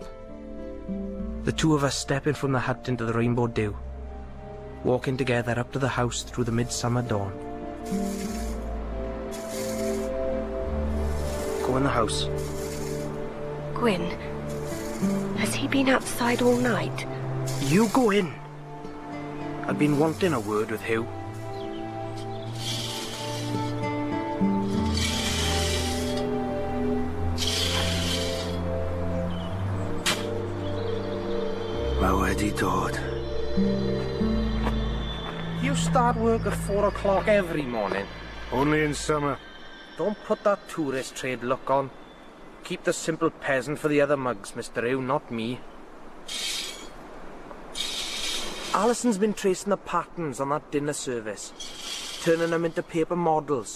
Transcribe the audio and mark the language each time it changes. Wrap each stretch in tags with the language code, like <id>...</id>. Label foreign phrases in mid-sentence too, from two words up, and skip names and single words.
<en>The two of us stepping from the hut into the rainbow dew, walking together up to the house through the midsummer dawn. Go in the house. Gwyn, has he been outside all night? You go in. I've been wanting a word with Hugh.</en> <cy>Wedi dod.</cy> <en>You start work at 4 o'clock every morning. Only in summer. Don't put that tourist trade look on. Keep the simple peasant for the other mugs, Mr. Hugh, not me. Alison's been tracing the patterns on that dinner service, turning them into paper models.</en>